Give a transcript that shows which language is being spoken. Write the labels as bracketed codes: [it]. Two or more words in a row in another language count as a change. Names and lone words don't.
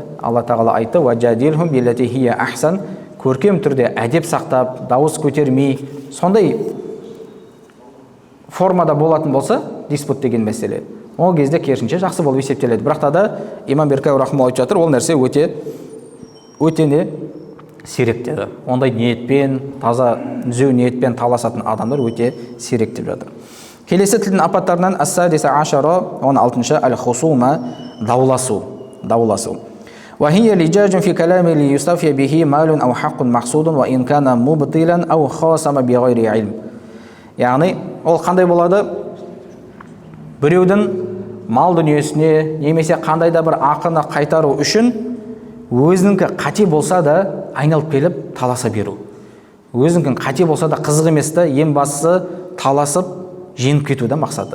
[kk] Алла Тағала айтты: [ar] "وجادلهم بالتي هي أحسن", [kk] көркем түрде әдеп сақтап, дауыс көтермей, сондай формада болатын болса, диспут деген мәселе, ол кезде керісінше жақсы болып есептеледі. Бірақ та имам Беркауи рахмаллаху айтып жатыр, ол нәрсе өте не сирек деді. Ондай ниетпен, таза түзеу ниетпен таласатын адамдар өте сирек деп жатыр. Келесі тілдің апаттарынан [ar] السادسة عشرة, [kk] 16-шы ал-хусума, дауласу. [ar] وهي لجاج في كلام ليستوفي به مال أو حق مقصود وإن كان مبطلا أو خاصم بغير علم. [kk] Яғни, ол қандай болады? Біреудің мал дүниесіне, немесе қандай да бір ақыны қайтару үшін өзініңкі қате болса да айналып келіп таласа беру. Өзініңкі қате болса да қызық емес та, ең бастысы таласып жеңіп кетуді мақсаты.